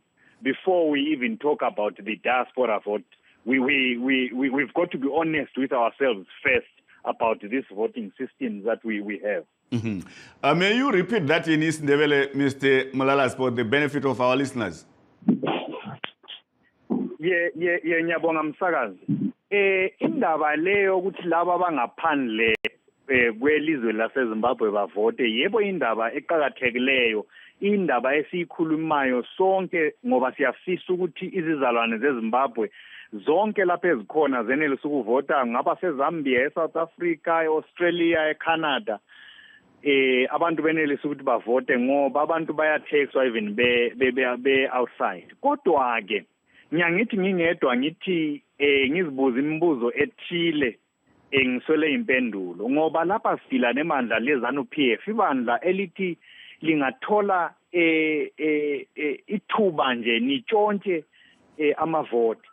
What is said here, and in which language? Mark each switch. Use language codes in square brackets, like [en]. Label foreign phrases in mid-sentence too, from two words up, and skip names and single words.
[en] Before we even talk about the diaspora vote, we've got to be honest with ourselves first about this voting system that we have. Mm-hmm. May you repeat that in Isindebele, Mr. Mulalas, for the benefit of our listeners? Yeah, [nd] ngiyabonga msakazi. Indaba leyo ukuthi laba abangaphandle kwelizwe laseZimbabwe bavote, yebo indaba eqhakathekileyo, indaba esikhulumayo sonke ngoba siyafisa ukuthi izizalwane zeZimbabwe zonke lapha ezikhona zenelisa ukuvota, ngaba seZambia, eSouth Africa, eAustralia, eCanada. Abantu benelisa ukuthi bavote ngoba abantu bayathexwa [en] even be outside. [nd] Kodwa ke ngiyangithi ngingedwa ngithi ngizibuza imibuzo ethile ngiswele impendulo ngoba lapha sifila nemandla leZANU-PF, ibandla elithi lingathola ithuba nje nitshontshe amavoti.